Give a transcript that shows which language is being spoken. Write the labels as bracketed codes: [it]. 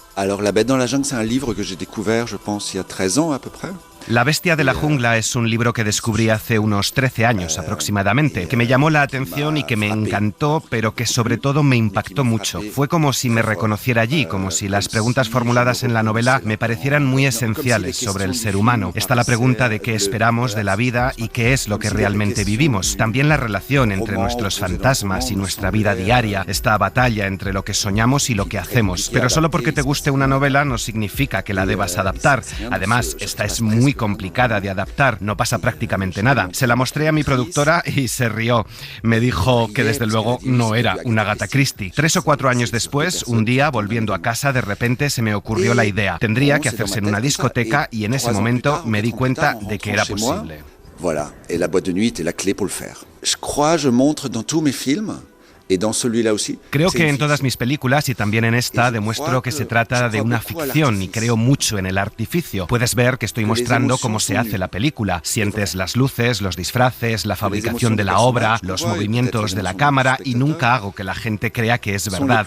[fr] Alors, La Bête dans la jungle, c'est un livre que j'ai découvert, je pense, il y a 13 ans à peu près. [es] La bestia de la jungla es un libro que descubrí hace unos 13 años aproximadamente, que me llamó la atención y que me encantó, pero que sobre todo me impactó mucho. Fue como si me reconociera allí, como si las preguntas formuladas en la novela me parecieran muy esenciales sobre el ser humano. Está la pregunta de qué esperamos de la vida y qué es lo que realmente vivimos. También la relación entre nuestros fantasmas y nuestra vida diaria, esta batalla entre lo que soñamos y lo que hacemos. Pero solo porque te guste una novela no significa que la debas adaptar. Además, esta es muy complicada de adaptar, no pasa prácticamente nada. Se la mostré a mi productora y se rió. Me dijo que desde luego no era una Agatha Christie. 3 o 4 años después, un día, volviendo a casa, de repente se me ocurrió la idea. Tendría que hacerse en una discoteca y en ese momento me di cuenta de que era posible. [fr] Voilà, et la boîte de nuit était la clé pour le faire. Je crois, je montre dans tous mes films. [es] Creo que en todas mis películas y también en esta demuestro que se trata de una ficción y creo mucho en el artificio. Puedes ver que estoy mostrando cómo se hace la película. Sientes las luces, los disfraces, la fabricación de la obra, los movimientos de la cámara y nunca hago que la gente crea que es verdad.